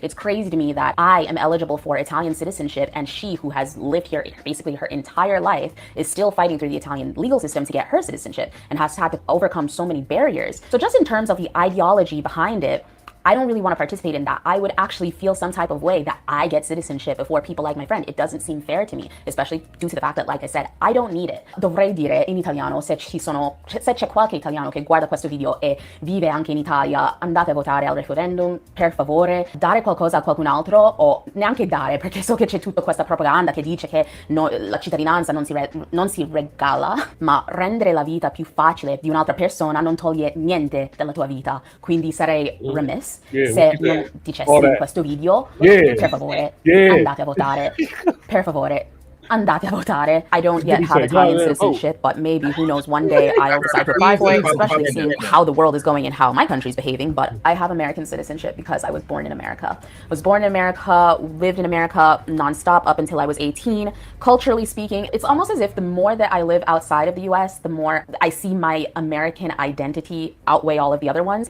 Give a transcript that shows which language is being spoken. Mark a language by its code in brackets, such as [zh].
[en] It's crazy to me that I am eligible for Italian citizenship, and she, who has lived here basically her entire life, is still fighting through the Italian legal system to get her citizenship and has had to overcome so many barriers. So just in terms of the ideology behind it, I don't really want to participate in that. I would actually feel some type of way that I get citizenship before people like my friend. It doesn't seem fair to me, especially due to the fact that, like I said, I don't need it. [it] Dovrei dire in italiano, se c'è qualche italiano che guarda questo video e vive anche in Italia, andate a votare al referendum, per favore. Dare qualcosa a qualcun altro, o neanche dare, perché so che c'è tutta questa propaganda che dice che la cittadinanza non si regala, ma rendere la vita più facile di un'altra persona non toglie niente della tua vita. Quindi sarei remiss se non dicessi in questo video, per favore, andate a votare, per favore. Andate a votare. [en] I don't yet have Italian citizenship, but maybe, who knows, one day I'll decide to apply for it, especially seeing how the world is going and how my country's behaving. But I have American citizenship because I was born in America. I was born in America, lived in America nonstop up until I was 18. Culturally speaking, it's almost as if the more that I live outside of the US, the more I see my American identity outweigh all of the other ones.